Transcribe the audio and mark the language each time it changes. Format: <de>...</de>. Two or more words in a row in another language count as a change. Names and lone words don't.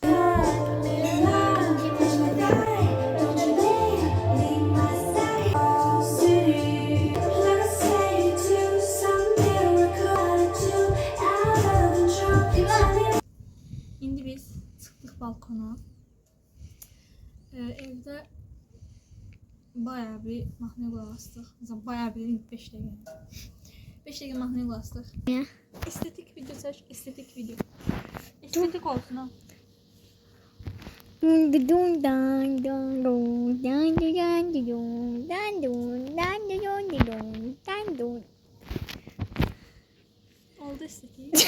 <az>İndi biz çıxdıq balkona. Evdə bayağı bir mahnıya qulaq asdıq. Məsələn, bayağı bir 5 dəqiqə. 5 dəqiqə mahnıya qulaq asdıq. Estetik video seç, estetik video. Estetik olsun ha. Oldu estetik.</az>